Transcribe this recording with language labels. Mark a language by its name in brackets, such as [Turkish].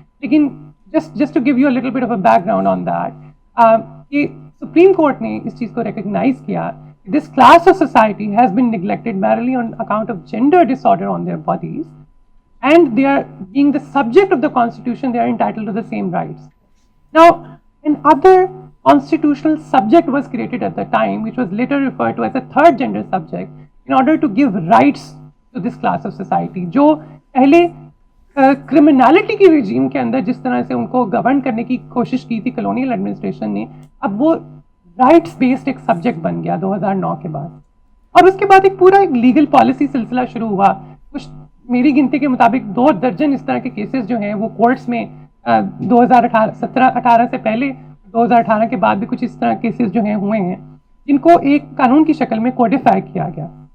[English] لیکن just to give you little bit of a background on that, [Urdu] کہ supreme court نے اس چیز کو ریکگنائز کیا, [English] This class of society has been neglected merely on account of gender disorder on their bodies, and they are being the subject of the constitution, they are entitled to the same rights. Now, another constitutional subject was created at the time, which was later referred to as a third gender subject, in order to give rights to this class of society. [Urdu] جو پہلے کرمنالٹی کی رجیم کے اندر جس طرح سے ان کو govern کرنے کی کوشش کی تھی کلونیل ایڈمنسٹریشن نے, اب وہ رائٹس بیسڈ ایک سبجیکٹ بن گیا 2009 کے بعد. اور اس کے بعد ایک پورا ایک لیگل پالیسی سلسلہ شروع ہوا. کچھ میری گنتی کے مطابق 2 درجن اس طرح کے کیسز جو ہیں وہ کورٹس میں 2017-18 سے پہلے 2018 کے بعد بھی کچھ اس طرح کیسز جو ہیں ہوئے ہیں جن کو ایک قانون کی شکل میں کوڈیفائی کیا گیا.